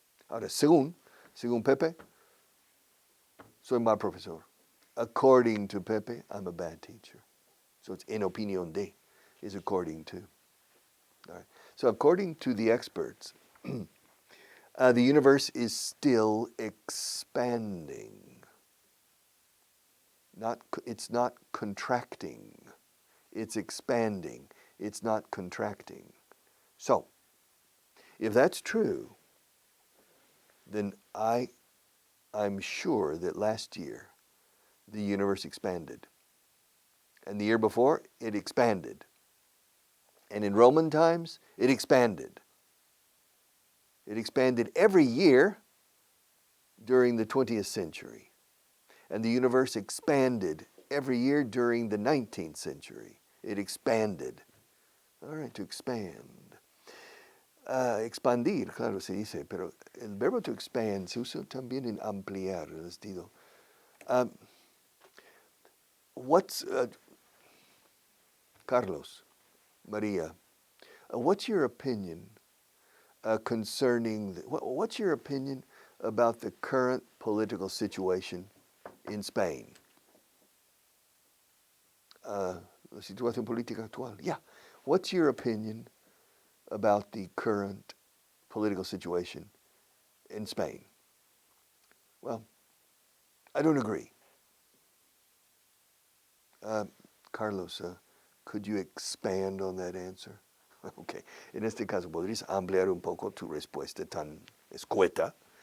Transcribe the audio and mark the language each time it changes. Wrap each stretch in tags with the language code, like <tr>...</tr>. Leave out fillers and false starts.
<es>Ahora, según Pepe, soy mal profesor.</es> <en>According to Pepe, I'm a bad teacher. So it's</en> <es>en opinión de,</es> <en>is according to. All right. So according to the experts, the universe is still expanding. It's not contracting. It's expanding. It's not contracting. So, if that's true, then I'm sure that last year the universe expanded. And the year before, it expanded. And in Roman times, it expanded. It expanded every year during the 20th century. And the universe expanded every year during the 19th century. It expanded. All right, to expand.</en> <es>Expandir, claro, se dice, pero el verbo</es> <en>to expand</en> <es>se usa también en ampliar, les digo.</es> <en>Carlos, Maria, what's your opinion what's your opinion about the current political situation in Spain?</en> <es>La situación política actual.</es> <en>Yeah. What's your opinion about the current political situation in Spain? Well, I don't agree. Carlos, could you expand on that answer? Okay.</en> <es>En este caso, ¿podrías ampliar un poco tu respuesta tan escueta?</es>